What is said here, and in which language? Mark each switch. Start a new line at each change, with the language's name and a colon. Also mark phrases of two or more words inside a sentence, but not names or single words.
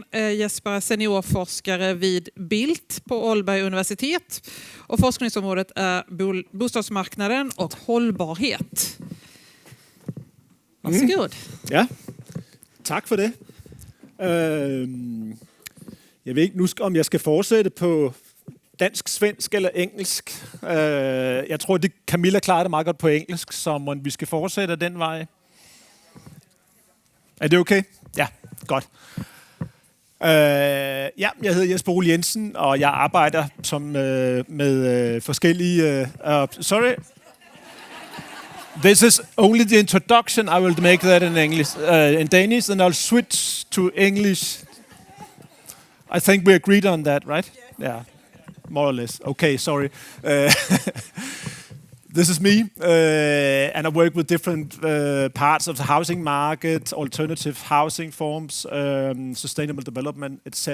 Swedish: Jesper är seniorforskare vid Byggg på Ålborg Universitet och forskningsområdet är bostadsmarknaden och hållbarhet. Varsågod. Ja, tack för det. Jag vet inte om jag ska fortsätta på dansk, svensk eller engelsk. Jag tror att Camilla klarar det
Danish: meget godt på engelsk, så om vi skal fortsætte den vej. Er det okay? Ja, godt. Jeg hedder Jesper Ole Jensen, og jeg arbejder med forskellige...
English: sorry. This is only the introduction. I will make that in English, in Danish, and I'll switch to English. I think we agreed on that, right? Yeah, more or less. Okay, sorry. This is me, and I work with different parts of the housing market, alternative housing forms, sustainable development, etc.